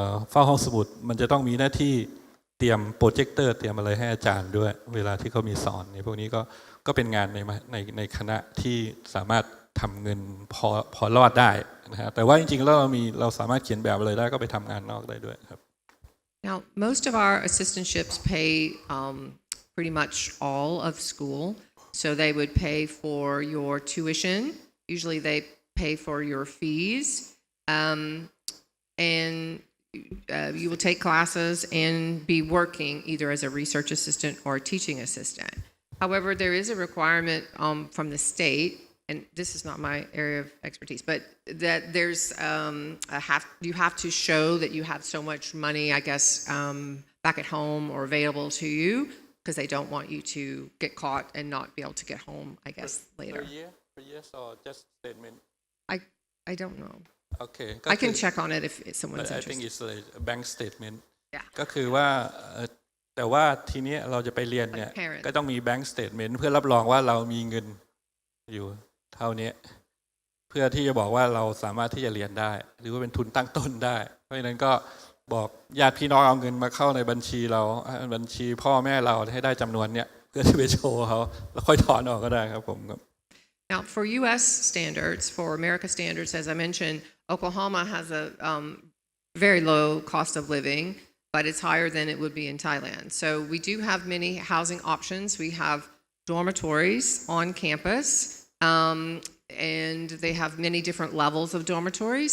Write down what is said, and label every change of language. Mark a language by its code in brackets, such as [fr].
[th] เฝ้าห้องสมุดมันจะต้องมีหน้าที่เตรียมโปรเจคเตอร์เตรียมอะไรให้อาจารย์ด้วยเวลาที่เขามีสอนในพวกนี้ก็เป็นงานในคณะที่สามารถทำเงินพอรอดได้นะฮะแต่ว่าจริงๆแล้วเราสามารถเขียนแบบอะไรได้ก็ไปทำงานนอกได้ด้วยครับ [en] Now, most of our assistantships pay pretty much all of school. So they would pay for your tuition. Usually they pay for your fees. And you will take classes and be working either as a research assistant or a teaching assistant. However, there is a requirement from the state, and this is not my area of expertise, but that there's you have to show that you have so much money, I guess, back at home or available to you, because they don't want you to get caught and not be able to get home, I guess, later. Per year or just statement? I don't know. Okay. I can check on it if someone's I interested. think it's like a bank statement. Yeah. [th] ก็คือว่าแต่ว่าทีนี้เราจะไปเรียนเนี่ย [en] Like parent. [th] ก็ต้องมี bank statement เพื่อรับรองว่าเรามีเงินอยู่เท่านี้เพื่อที่จะบอกว่าเราสามารถที่จะเรียนได้หรือว่าเป็นทุนตั้งต้นได้เพราะฉะนั้นก็บอกญาติพี่น้องเอาเงินมาเข้าในบัญชีเราบัญชีพ่อแม่เราให้ได้จำนวนเนี้ยเพื่อที่ไปโชว์เขาแล้วค่อยถอนออกก็ได้ครับผมครับ [en] Now, for U.S. standards, for America standards, as I mentioned, Oklahoma has a very low cost of living, but it's higher than it would be in Thailand. So we do have many housing options. We have dormitories on campus, and they have many different levels of dormitories.